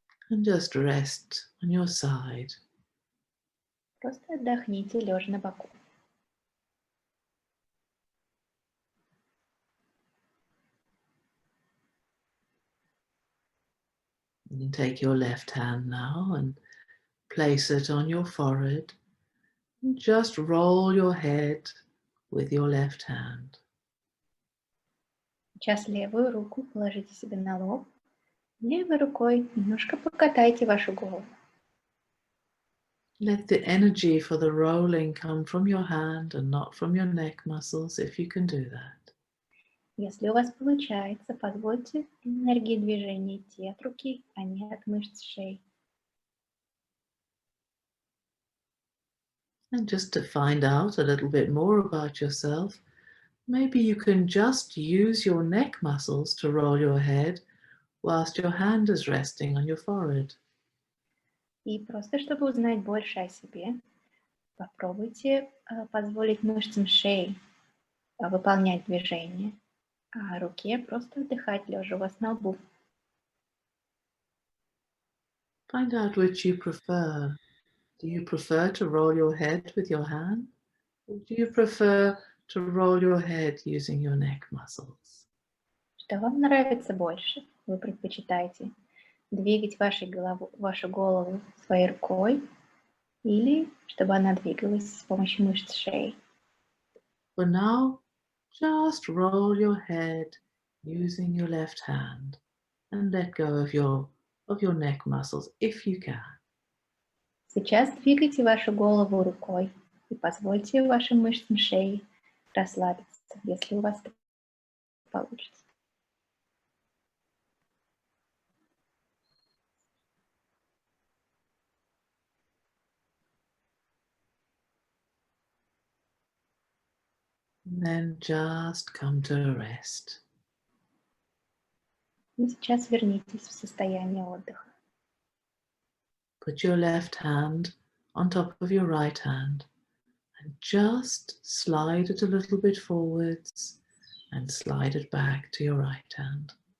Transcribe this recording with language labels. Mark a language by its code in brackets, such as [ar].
[en] And just rest on your side. [ru] Просто отдохните, лежа на боку. [en] You can take your left hand now and place it on your forehead. And just roll your head with your left hand. [ru] Сейчас левую руку положите себе на лоб. Левой рукой немножко покатайте вашу голову. [en] Let the energy for the rolling come from your hand and not from your neck muscles, if you can do that. [ru] Если у вас получается, позвольте энергии движения идти от руки, а не от мышц шеи. [en] And just to find out a little bit more about yourself, maybe you can just use your neck muscles to roll your head whilst your hand is resting on your forehead. [ru] И просто чтобы узнать больше о себе, попробуйте позволить мышцам шеи выполнять движение, а руке просто отдыхать, лежа у вас на лбу. [en] Find out which you prefer. Do you prefer to roll your head with your hand? Or do you prefer to roll your head using your neck muscles? [ru] Что вам нравится больше? Вы предпочитаете двигать вашу голову своей рукой или чтобы она двигалась с помощью мышц шеи? [en] For now, just roll your head using your left hand and let go of your neck muscles if you can. [ru] Сейчас двигайте вашу голову рукой и позвольте вашим мышцам шеи расслабиться, если у вас это получится. [en] And then just come to rest. [ru] И сейчас вернитесь в состояние отдыха. [en] Put your left hand on top of your right hand and just slide it a little bit forwards and slide it back to your right hand.